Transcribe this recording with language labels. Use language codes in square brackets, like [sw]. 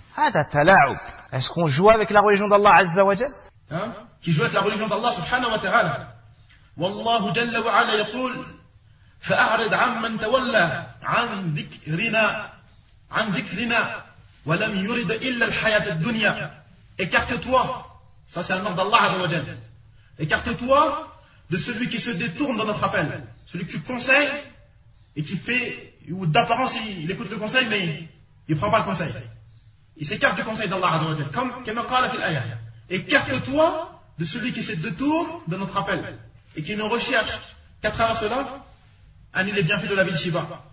[fr] Est-ce qu'on joue avec la religion d'Allah Azza wa Jal? Qui joue avec la religion d'Allah subhanahu wa ta'ala? [ar] Wallahu jalla wa ala yaqul فأعرض عمن تولى عن ذكرنا ولم يرد إلا الحياة الدنيا. [fr] Écarte-toi, ça c'est un ordre d'Allah Azza wa Jal. Écarte-toi de celui qui se détourne de notre appel, celui que tu conseilles et qui fait, ou d'apparence il écoute le conseil mais il ne prend pas le conseil. Il s'écarte du conseil d'Allah Azza wa Jal. Comme Kama qala fil ayah. Écarte-toi de celui qui se détourne de notre appel et qui ne recherche qu'à travers cela annule les bienfaits de la vie d'ici-bas.